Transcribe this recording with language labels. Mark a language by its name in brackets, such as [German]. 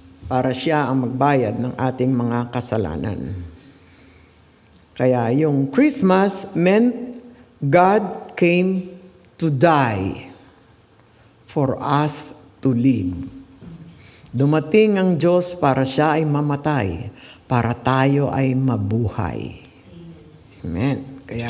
[Filipino] Para siya ang magbayad ng ating mga kasalanan. Kaya yung [English] Christmas meant God came to die for us to live. [Filipino] Dumating ang Diyos para siya ay mamatay, para tayo ay mabuhay. Amen.